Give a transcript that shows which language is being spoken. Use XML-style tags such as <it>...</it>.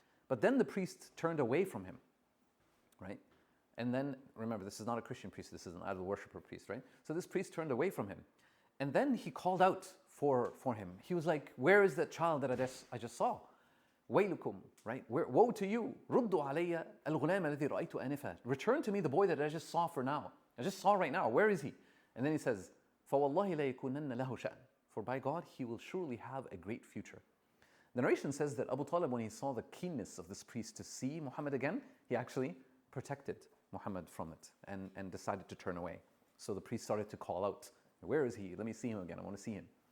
<en>But then the priest turned away from him, right? And then, remember, this is not a Christian priest, this is an idol worshiper priest, right? So this priest turned away from him. And then he called out for him. He was like, "Where is that child that I just saw?</en> <ar>Waylukum,"</ar> <en>right? Woe to you.</en> <ar>Ruddu alayya al-ghulam alladhi ra'aytu anifa.</ar> <en>Return to me the boy that I just saw right now. Where is he? And then he says,</en> <ar>فَوَاللَّهِ لَا يَكُونَنَّ لَهُ شَأْنٌ.</ar> <en>For by God, he will surely have a great future. The narration says that Abu Talib, when he saw the keenness of this priest to see Muhammad again, he actually protected Muhammad from it and decided to turn away. So the priest started to call out, "Where is he? Let me see him again. I want to see him."</en>